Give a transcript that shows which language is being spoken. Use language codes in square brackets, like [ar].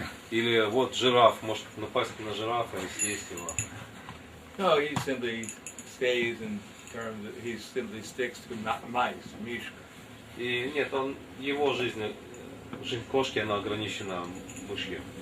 [ru] Или вот жираф, может напасть на жирафа и съесть его. [en] No, he simply stays in terms of, he simply sticks to mice, mishka. [ru] И нет, его жизнь кошки, она ограничена мышкой.